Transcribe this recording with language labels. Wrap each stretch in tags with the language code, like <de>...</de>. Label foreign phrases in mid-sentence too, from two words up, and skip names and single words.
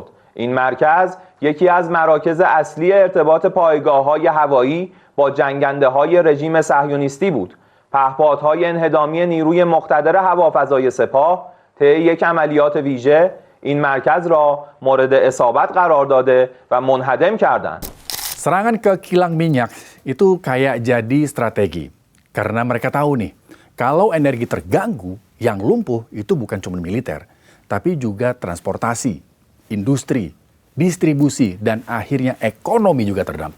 <fa>این مرکز یکی از مراکز اصلی ارتباط پایگاه‌های هوایی با جنگنده‌های رژیم صهیونیستی بود. پهپادهای انهدامی نیروی مقتدر هوافضای سپاه طی یک عملیات ویژه این مرکز را مورد اصابت قرار داده و منهدم کردند.</fa> <id>Serangan ke kilang minyak itu kayak jadi strategi. Karena mereka tahu nih, kalau energi terganggu, yang lumpuh itu bukan cuma militer, tapi juga transportasi, industri, distribusi, dan akhirnya ekonomi juga terdampak.</id>